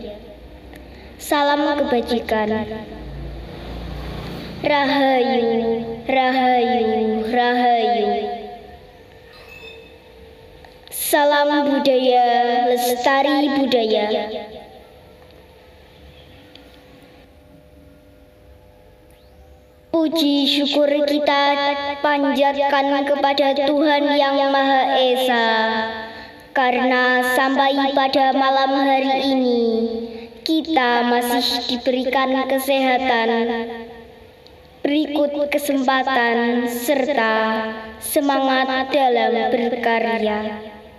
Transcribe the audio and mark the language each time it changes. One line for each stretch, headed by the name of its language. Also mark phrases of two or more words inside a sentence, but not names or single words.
Indonesian: Salam kebajikan. Rahayu, Rahayu, Rahayu. Salam budaya, lestari budaya. Puji syukur kita panjatkan kepada Tuhan Yang Maha Esa, karena sampai pada malam hari ini kita masih diberikan kesehatan, berikut kesempatan serta semangat dalam berkarya.